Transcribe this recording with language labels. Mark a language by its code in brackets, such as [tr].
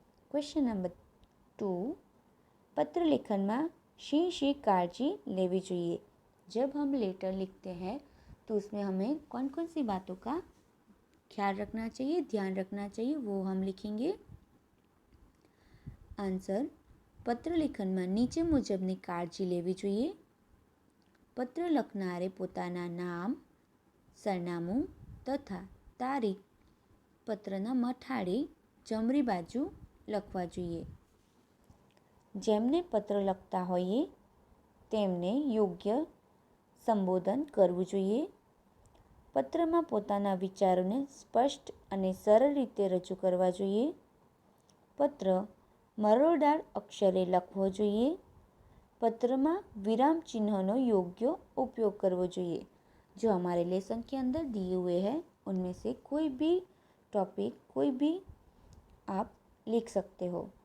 [gu] Question number 2, पत्र लेखन में शी काळजी लेवी जोईए। [hi] जब हम लेटर लिखते हैं तो उसमें हमें कौन कौन सी बातों का ख्याल रखना चाहिए, ध्यान रखना चाहिए, वो हम लिखेंगे। आंसर, [gu] પત્ર લેખનમાં નીચે મુજબની કાળજી લેવી જોઈએ. પત્ર લખનારે પોતાના નામ, સરનામું તથા તારીખ પત્રના મથાળે જમણી બાજુ લખવા જોઈએ. જેમને પત્ર લખતા હોઈએ તેમને યોગ્ય સંબોધન કરવું જોઈએ. પત્રમાં પોતાના વિચારોને સ્પષ્ટ અને સરળ રીતે રજૂ કરવા જોઈએ. પત્ર મરોડાળ અક્ષરે લખવો જોઈએ. [hi] पत्र में विराम चिन्हों योग्य उपयोग करना चाहिए. जो हमारे लेसन के अंदर दिए हुए हैं उनमें से कोई भी टॉपिक कोई भी आप लिख सकते हो.